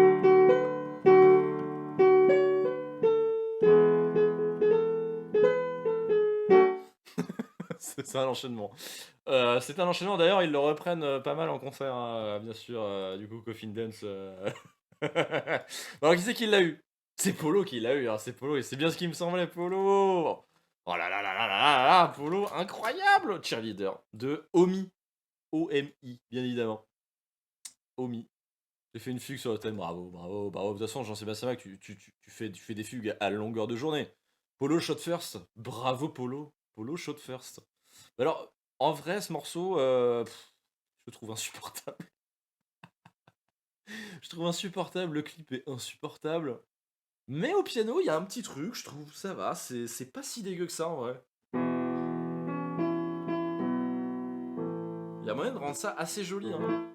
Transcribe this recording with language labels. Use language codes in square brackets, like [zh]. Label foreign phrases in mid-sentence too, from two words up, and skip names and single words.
[fr] Hein. C'est un enchaînement. C'est un enchaînement, d'ailleurs, ils le reprennent, pas mal en concert, hein, bien sûr, du coup, Coffin Dance, Alors qui c'est qui l'a eu? C'est Polo qui l'a eu, hein, c'est Polo et c'est bien ce qui me semblait, Polo! Oh là là là là là là là, Polo, incroyable! Cheerleader de Omi, O-M-I, bien évidemment. Omi. J'ai fait une fugue sur le thème, bravo, bravo, bravo. De toute façon, Jean-Sébastien Bach, tu fais des fugues à longueur de journée. [en] Polo shot first, bravo Polo, Polo shot first. [fr] Alors, en vrai, ce morceau, je le trouve insupportable. Je trouve insupportable, le clip est insupportable. Mais au piano, il y a un petit truc, je trouve, ça va, c'est pas si dégueu que ça en vrai. Il y a moyen de rendre ça assez joli, hein.